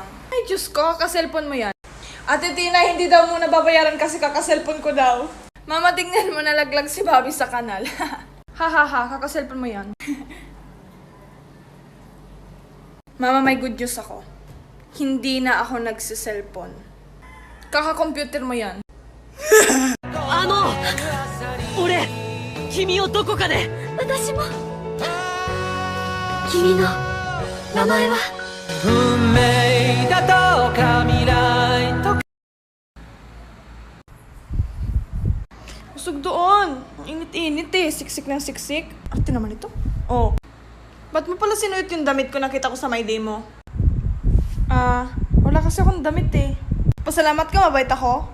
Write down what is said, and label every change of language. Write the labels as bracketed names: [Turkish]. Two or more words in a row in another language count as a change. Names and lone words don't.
[Filipino] Ay, Diyos ko, kaka-cellphone mo yan. Ate Tinay, hindi daw muna babayaran kasi kaka-cellphone ko daw. Mama, tingnan mo, nalaglag si Bobby sa kanal. Ha, kaka-cellphone mo yan. Mama, may [English] good news [Filipino] ako. Hindi na ako nagsiselfone. Kaka-computer mo yan. [Japanese] 俺君をどこかで私も君の名前は運命だとか未来とか [Filipino] Usog doon. Ang init-init eh. Siksik ng siksik. Arte naman ito. Oh. Ba't mo pala sinuyot yung damit ko nakita ko sa my day mo? Wala kasi akong damit eh. Pasalamat ka, mabait ako.